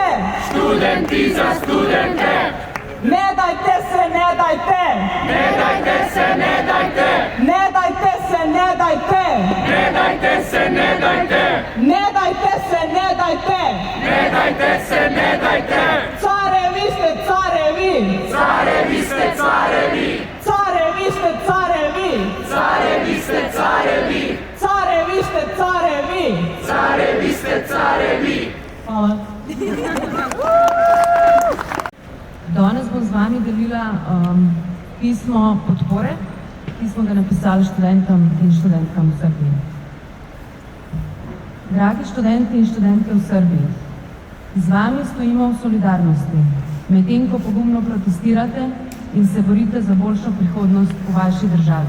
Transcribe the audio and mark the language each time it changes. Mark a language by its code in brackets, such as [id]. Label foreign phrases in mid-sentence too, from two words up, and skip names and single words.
[sl] Študenti za študente! [sr] Ne dajte se, ne dajte! Ne dajte se, ne dajte! Ne dajte se, ne dajte! Ne dajte se, ne dajte! Ne dajte se, ne dajte! Ne dajte se, ne dajte! Carevi ste, carevi! Carevi ste, carevi! Carevi ste, carevi! Carevi ste, carevi! Carevi ste, carevi! Carevi ste, carevi! [sl] Hvala. Danes bom z vami delila pismo podpore, ki smo ga napisali študentom in študentkam v Srbiji. Dragi študenti in študentke v Srbiji, z vami stojimo v solidarnosti, medtem ko pogumno protestirate in se borite za boljšo prihodnost v vaši državi.